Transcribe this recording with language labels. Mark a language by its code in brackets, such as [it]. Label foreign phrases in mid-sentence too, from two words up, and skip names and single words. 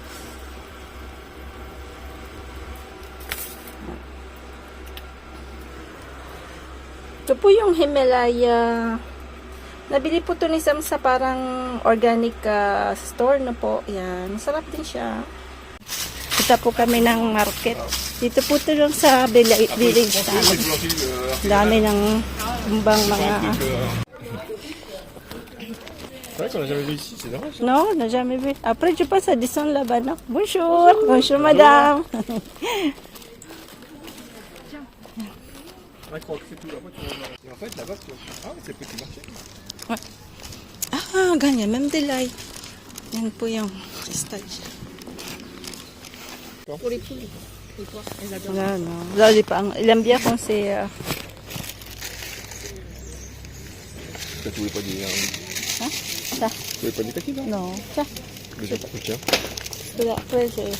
[tl] Ito po yung Himalaya. Nabili po ito ni Sam sa parang organic store na po. Yan. Masarap din siya. Kita po kami ng market. Dito po ito lang sa village namin. Dami ng kumbang mga... [fr] Non, on n'a jamais vu. Après, je passe à descendre là-bas, non? Bonjour. Bonjour, madame. [tl] Ah, ganyan. Même delay. Yan po yung stage. [fr] Pour les poules. Et toi, elles adorent. Non, non. Là, il aime bien quand c'est... Ça, tu voulais pas dire. Hein? Ça? Tu voulais pas dire petit, non? Non. Ça. Mais j'ai pas tiens. Là, après, c'est...